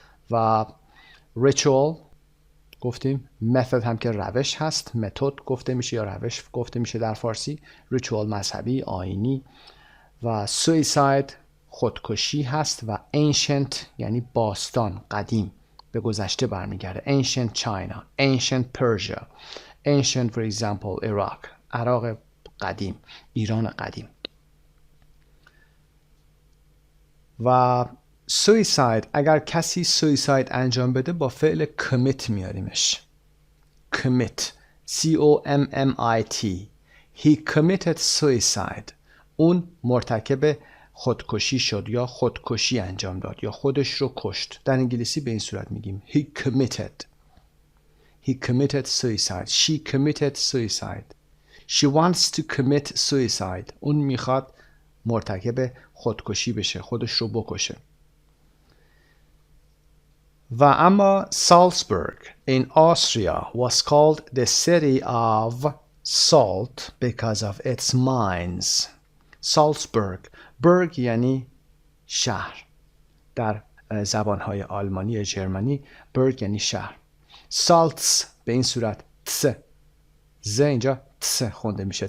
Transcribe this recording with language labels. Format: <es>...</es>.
<fa>و ritual گفتیم method هم که روش هست، متد گفته میشه یا روش گفته میشه در فارسی. ritual مذهبی، آیینی. و suicide خودکشی هست و ancient یعنی باستان، قدیم، به گذشته برمیگرده.</fa> <en>ancient China, ancient Persia, ancient for example Iraq،</en> <fa>عراق قدیم، ایران قدیم. و suicide اگر کسی suicide انجام بده با فعل commit میاریمش.</fa> <en>commit C-O-M-M-I-T. He committed suicide.</en> <fa>اون مرتکب خودکشی شد یا خودکشی انجام داد یا خودش رو کشت. در انگلیسی به این صورت میگیم</fa> <en>he committed. He committed suicide. She committed suicide. She wants to commit suicide.</en> <fa>اون میخواد مرتکب خودکشی بشه، خودش رو بکشه. و اما</fa> <en>Salzburg in Austria was called the city of salt because of its mines.</en> <fa>Salzburg. برگ یعنی شهر. در زبانهای آلمانی ژرمنی برگ یعنی شهر. سالتس به این صورت تس. ز اینجا تس خونده میشه.</fa>